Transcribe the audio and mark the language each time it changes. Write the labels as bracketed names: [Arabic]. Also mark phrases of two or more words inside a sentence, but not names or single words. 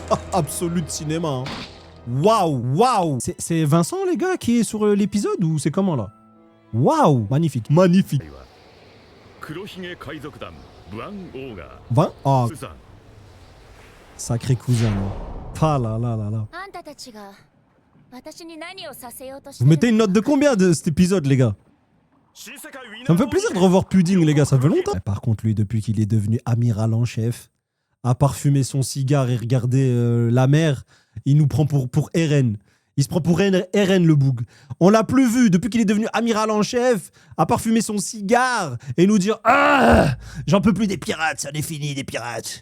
[French] absolu de cinéma. Hein. Waouh, waouh. C'est Vincent, les gars, qui est sur l'épisode ou c'est comment là? Waouh, magnifique, magnifique. [Japanese] 黒ひげ海賊団ブアンオーガ [French] 20 Oh, [Japanese] ースさん [French] sacré cousin. Hein. Ah là là là là. [Japanese] あんたたちが私に何をさせようとして [French] Vous [Japanese] る [French] mettez une note de combien de cet épisode, les gars? Ça me fait plaisir de revoir Pudding, les gars, ça fait longtemps. Par contre, lui, depuis qu'il est devenu amiral en chef, à parfumer son cigare et regarder la mer, il nous prend pour Eren. Il se prend pour Eren, le boug. On l'a plus vu depuis qu'il est devenu amiral en chef, à parfumer son cigare et nous dire « Ah, j'en peux plus des pirates, ça en est fini des pirates.